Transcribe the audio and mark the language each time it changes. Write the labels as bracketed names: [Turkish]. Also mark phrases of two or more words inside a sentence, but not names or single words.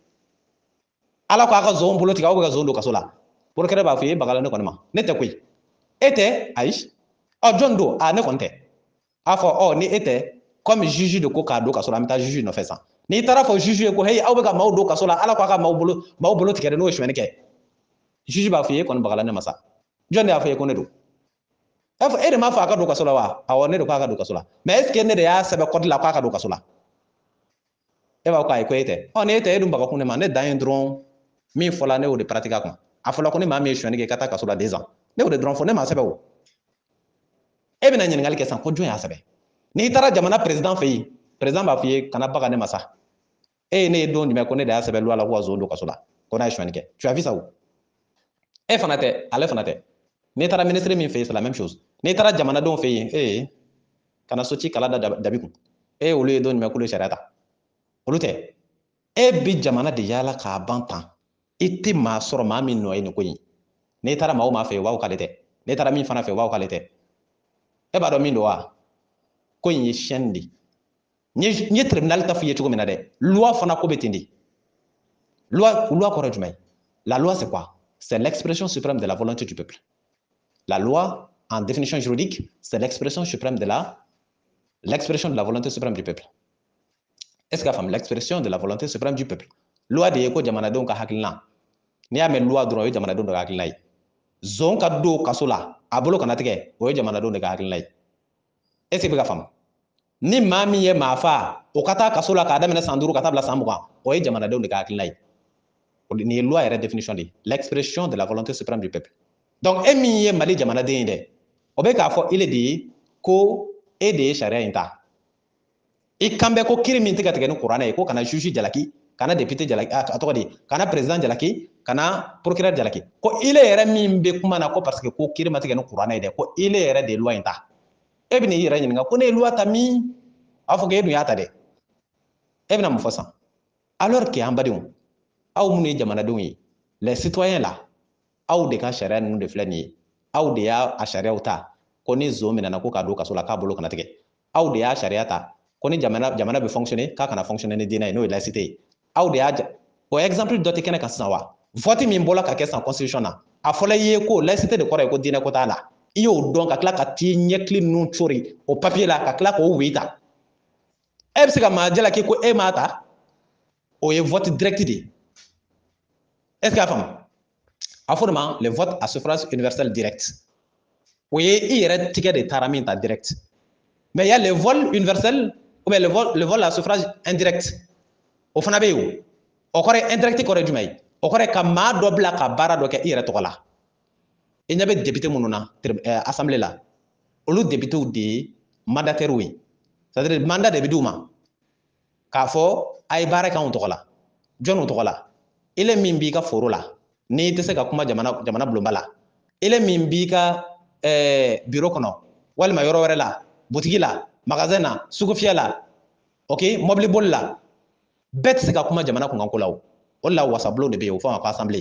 [Bambara] ala ko a ka zon bolo tigɛ aw bɛ ka zon don kaso la procureur b'a fɔ e bagala ne kɔni ma ne tɛ koyi e tɛ ayi jɔn don ne kɔni tɛ a fɔ ni e tɛ [French] comme juge [Bambara] de ko k'a don kaso la an bɛ taa juge nɔfɛ sisan n'i taara fɔ juge ye ko hey aw bɛ ka maaw don kaso la ala ko a ka maaw bolo tigɛ n'o ye suɲɛni kɛ juge b'a fɔ e kɔni bagala ne ma sa jɔn de y'a fɔ e ko ne don e de m'a fɔ a ka don kaso la wa awɔ ne de ko a ka don kaso la [French] mais est ce que [Bambara] ne de y'a sɛbɛn code la k'a ka don kaso la e b'a fɔ ayi ko e tɛ ni e tɛ e dun bagakun ne ma ne dan ye dɔrɔn min fɔla ne y'o de pratiquer a kun a fɔla ko ni maa min ye suɲɛni kɛ i ka taa kaso la 2 ans ne y'o de dɔrɔn fɔ ne m'a sɛbɛn o e bɛna ɲininkali kɛ sisan ko jɔn y'a sɛbɛn n'i taara jamana président fɛ yen président b'a fɔ i ye kana baga ne ma sa e ye ne ye don jumɛn ko ne de y'a sɛbɛn loi la ko ka zon don kaso la ko n'a ye suɲɛni kɛ [French] tu as vu ça [Bambara] o e fana tɛ ale fana tɛ n'i taara ministre min fɛ yen [French] c'est la même chose [Bambara] n'i taara jamanadenw fɛ yen kana so ci kala da dabi kun olu ye don jumɛn k'olu ye sariya ta olu tɛ e bi jamana de yaala k'a ban tan i tɛ maa sɔrɔ maa min nɔ ye nin ko in n'i taara maa o maa fɛ yen u b'a fɔ k'ale tɛ n'i taara min fana fɛ yen u b'a fɔ k'ale tɛ e b'a dɔn min don wa ko in ye chaîne de ye n ye tribunal ta f'i ye cogo min na dɛ loi fana ko bɛ ten de loi kɔrɔ ye jumɛn la [French] loi c'est quoi c'est l'expression suprême de la volonté du peuple la loi en définition juridique c'est l'expression suprême de l'expression de la volonté suprême du peuple est-ce que [Bambara] a faamu [French] l'expression de la volonté suprême du peuple [Bambara] loi de ye ko jamanadenw ka hakilina n'i y'a mɛn loi dɔrɔn o ye jamanadenw de ka hakilina ye zon ka don kaso la a bolo kana tigɛ o ye jamanadenw de ka hakilina ye [French] est-ce que [Bambara] bɛ ka faamu ni maa min ye maa faa o ka taa kaso la k'a daminɛ san 5 ka taa bila san 20 o ye jamanadenw de ka hakilina ye nin ye loi yɛrɛ [French] définition de l'expression de la volonté suprême du peuple [Bambara] donc e min ye Mali jamanaden ye dɛ o bɛ k'a fɔ ile de ye ko e de ye sariya in ta i kan bɛ ko kiiri min tɛ ka tigɛ ni kuranɛ ye ko kana juge jalaki kana député jalaki a tɔgɔ di kana président jalaki kana procureur jalaki ko ile yɛrɛ min bɛ kuma na ko [French] parce que [Bambara] ko kiiri ma tigɛ ni kuranɛ ye dɛ ko ile yɛrɛ de ye loi in ta e bɛ n'i yɛrɛ ɲininka ko ne ye loi ta min a fɔ ko e dun y'a ta dɛ e bɛna mun fɔ san [French] alors que [Bambara] an badenw aw minnu ye jamanadenw ye les citoyens la aw de ka sariya ninnu de filɛ nin ye aw de y'a sariyaw ta ko ni zo minɛna ko k'a don kaso la k'a bolo kana tigɛ aw de y'a sariya ta ko ni jamana bɛ fonctionner k'a kana fonctionner ni diinɛ ye n'o ye laïcité ye aw de y'a o exemple dɔ tɛ kɛnɛ kan sisan wa vote min bɔra ka kɛ san constitution na a fɔla i ye ko laïcité de kɔrɔ ye ko diinɛ ko t'a la i y'o dɔn ka tila ka t'i ɲɛkili ninnu cori o papier la ka tila k'o wi ta e bɛ se ka maa jalaki ko e m'a ta o ye [French] vote direct [Bambara] de [French] est ce que [Bambara] a faamu a fɔ de ma [French] le vote à suffrage universel direct [Bambara] o ye i yɛrɛ tigɛ de taara min ta direct [French] mais il y a le vol universel ou bien le vol à suffrage indirect [Bambara] o fana bɛ yen o kɔrɔ ye indirect kɔrɔ ye jumɛn ye o kɔrɔ ye ka maa dɔ bila ka baara dɔ kɛ i yɛrɛ tɔgɔ la i ɲɛ bɛ député minnu na assemblée la olu députés de ye mandataires ye [French] c'est à dire mandat [Bambara] de bɛ d'u ma k'a fɔ a ye baara kɛ anw tɔgɔ la jɔnw tɔgɔ la ele min b'i ka foro la n'i tɛ se ka kuma jamana bulonba la ele min b'i ka bureau kɔnɔ walima yɔrɔ wɛrɛ la butigi la magasin na sugu fiyɛ la ok mobili boli la bɛɛ tɛ se ka kuma jamana kunkanko la o de la wasabulon de bɛ yen o fɔ ma ko assemblée